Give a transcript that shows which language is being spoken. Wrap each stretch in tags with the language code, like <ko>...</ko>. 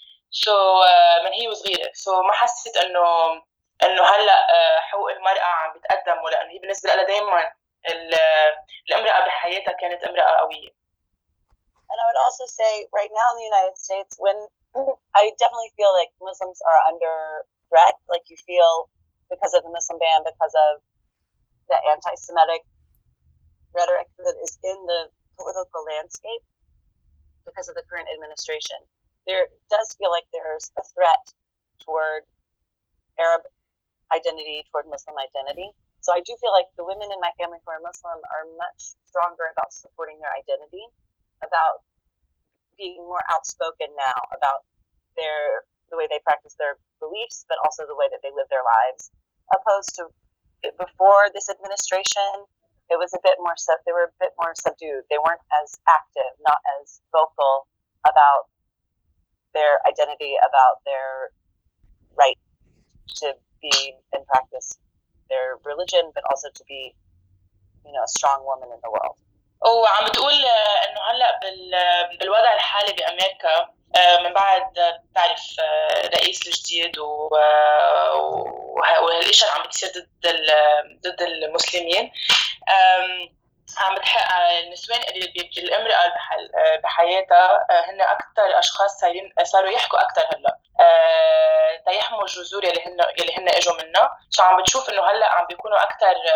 <en>so</en> <ar>من هي وصغيرة، سو ما حسيت إنه هلأ حقوق المرأة عم بتقدم، لأنه هي بالنسبة لها دائما الامرأة بحياتها كانت امرأة قوية.</ar> <en>And I would also say right now in the United States, when I definitely feel like Muslims are under threat, like you feel because of the Muslim ban, because of the anti-Semitic rhetoric that is in the political landscape because of the current administration. There does feel like there's a threat toward Arab identity, toward Muslim identity. So I do feel like the women in my family who are Muslim are much stronger about supporting their identity, about being more outspoken now about their the way they practice their beliefs, but also the way that they live their lives, opposed to before this administration. It was a bit more they were a bit more subdued. They weren't as active, not as vocal about their identity, about their right to be and practice their religion, but also to be, you know, a strong woman in the world.</en> <ar>وعم بتقول انه هلا بالوضع الحالي بامريكا من بعد تعرف الرئيس الجديد وهالاشياء اللي عم بتصير ضد المسلمين عم بتحقق النسوان اللي الامراه بحياتها هن اكثر اشخاص صاروا يحكوا اكثر هلا تيحموا الجذور اللي هن اجوا منها شو عم بتشوف انه هلا عم بيكونوا اكثر</ar>